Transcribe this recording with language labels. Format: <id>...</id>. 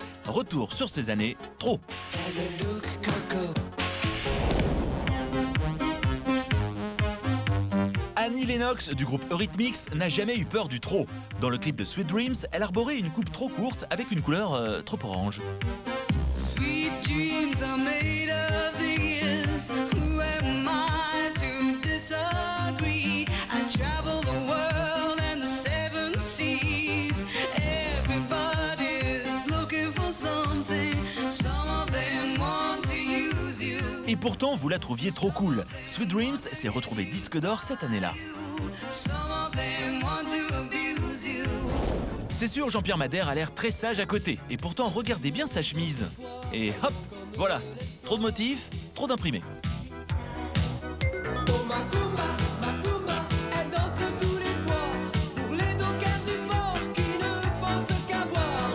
<fr>Retour sur ces années trop. Annie Lennox du groupe Eurythmics n'a jamais eu peur du trop. Dans le clip de Sweet Dreams, elle arborait une coupe trop courte avec une couleur trop orange.</fr> <en>Sweet dreams are made of these. Who am I to disagree? I travel the world and the seven seas. Everybody's looking for something. Some of them want to use you.</en> <fr>Et pourtant, vous la trouviez trop cool. Sweet Dreams s'est retrouvé disque d'or cette année-là.</fr> <en>Some of them want to abuse you.</en> <fr>C'est sûr, Jean-Pierre Madère a l'air très sage à côté. Et pourtant, regardez bien sa chemise. Et hop, voilà. Trop de motifs, trop d'imprimés. Oh Macumba, Macumba, elle danse tous les soirs pour les dockers du port qui ne pensent qu'à boire.</fr>